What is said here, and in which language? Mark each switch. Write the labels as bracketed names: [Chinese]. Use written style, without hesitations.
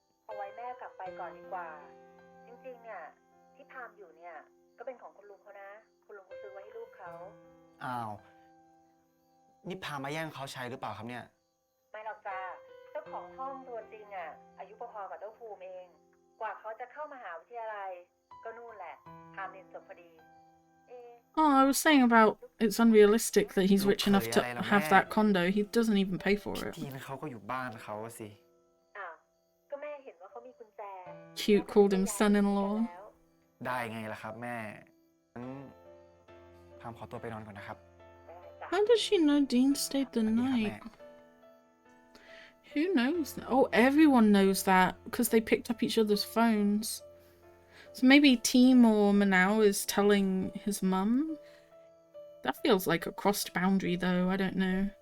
[Thai] เอาไว้แม่กลับไปก่อนดีกว่า จริงๆเนี่ยที่พามอยู่เนี่ยก็เป็นของคุณลุงเขานะ คุณลุงเขาซื้อไว้ให้ลูกเขา อ้าว นี่พามาแย่งเขาใช้หรือเปล่าครับเนี่ย ไม่หรอกจ้าเจ้าของห้องตัวจริงอ่ะอายุพอๆกับเจ้าภูมิเอง กว่าเขาจะเข้ามหาวิทยาลัยก็นู่นแหละพามเรียนจบพอดี [English] Oh, I was saying about it's unrealistic that he's rich enough to have that condo. He doesn't even pay for [Thai] พี่ [English] it. [Thai] ทีนเขาก็อยู่บ้านเขาอะสิ อ้าวก็แม่เห็นว่าเขามีกุญแจ [English] Cute called him son-in-law. [Thai] ได้ไงล่ะครับแม่งั้นพามขอตัวไปนอนก่อนนะครับ [English] How does she know Dean stayed the [Thai] สวัสดีครับแม่ [English] night? Who knows that? Oh, everyone knows that because they picked up each other's phones. So maybe Team or Manao is telling his mum? That feels like a crossed boundary though, I don't know.